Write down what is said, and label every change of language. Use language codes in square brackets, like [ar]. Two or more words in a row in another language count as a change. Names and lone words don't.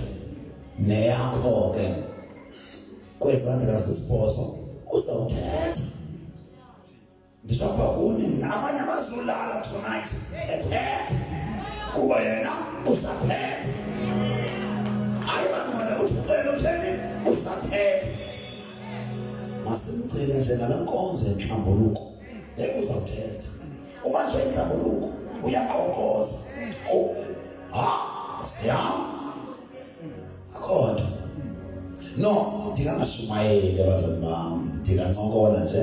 [xh] Neyakho ke kwezandla zesibhozo uzawuthetha. Ndishapha kuni abanye abazolala tonight ethetha kuba yena usathetha. Hayi bangwana uthixo utheni usathetha. Masimcele njengala nkonzo yenhlambuluko uzawuthetha. Uma nje inhlambuluko uyaqoqoza. Siyama akhona. No, ndingashumayeli abazali bami, ndingancokola nje.